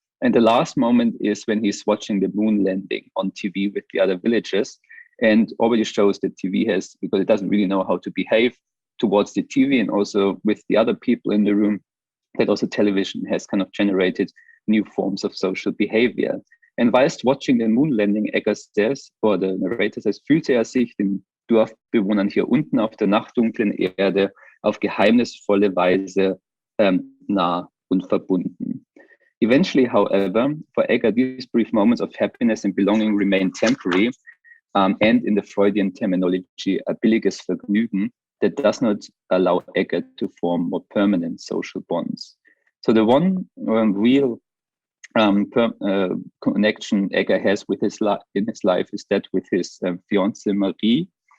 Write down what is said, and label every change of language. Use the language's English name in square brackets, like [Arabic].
[English] And the last moment is when he's watching the moon landing on TV with the other villagers, and already shows that TV has, because it doesn't really know how to behave towards the TV and also with the other people in the room, that also television has kind of generated new forms of social behavior. And whilst watching the moon landing, Egger says, or the narrator says, [German] fühlte sich den Dorfbewohnern hier unten auf der nachtdunklen Erde auf geheimnisvolle Weise nah und verbunden. [English] Eventually, however, for Egger, these brief moments of happiness and belonging remain temporary, and in the Freudian terminology, a [German] billiges Vergnügen [English] that does not allow Egger to form more permanent social bonds. So the one real connection Egger has with in his life is that with his fiancée Marie.